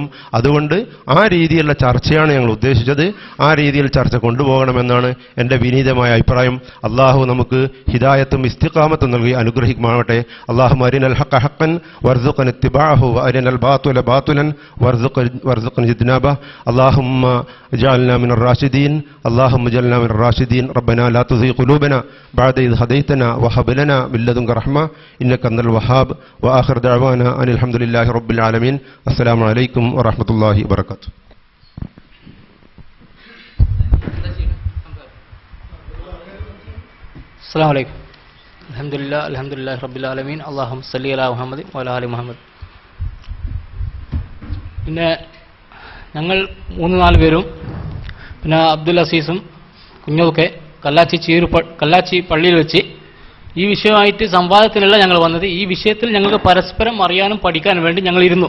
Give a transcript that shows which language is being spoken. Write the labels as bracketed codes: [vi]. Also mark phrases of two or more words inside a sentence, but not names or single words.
[ml] അതുകൊണ്ട് ആ രീതിയിലുള്ള ചർച്ചയാണ് ഞങ്ങൾ ഉദ്ദേശിച്ചത്. ആ രീതിയിൽ ചർച്ച കൊണ്ടുപോകണമെന്നാണ് എൻ്റെ വിനീതമായ അഭിപ്രായം. അള്ളാഹു നമുക്ക് ഹിദായത്തും ഇസ്തിഖാമത്തും നൽകി അനുഗ്രഹിക്കുമാവട്ടെ. [ar] اللهم أرنا الحق حقا وارزقنا اتباعه وأرنا الباطل باطلا وارزقنا اجتنابه. അല്ലാഹുമ്മ اجعلنا من الراشدين اللهم اجعلنا من الراشدين ربنا لا تزغ قلوبنا بعد إذ هديتنا وهب لنا من لدنك رحمة إنك أنت الوهاب وآخر دعوانا أن الحمد لله رب العالمين. السلام عليكم ورحمة الله وبركاته. السلام عليكم. الحمد لله رب العالمين. اللهم صل على محمد وعلى آل محمد. [ml] പിന്നെ ഞങ്ങൾ 3-4 പേരും പിന്നെ അബ്ദുൽ അസീസും കുഞ്ഞൊക്കെ കല്ലാച്ചി പള്ളിയിൽ വെച്ച് ഈ വിഷയമായിട്ട് സംവാദത്തിനല്ല ഞങ്ങൾ വന്നത്. ഈ വിഷയത്തിൽ ഞങ്ങൾക്ക് പരസ്പരം അറിയാനും പഠിക്കാനും വേണ്ടി ഞങ്ങൾ ഇരുന്നു.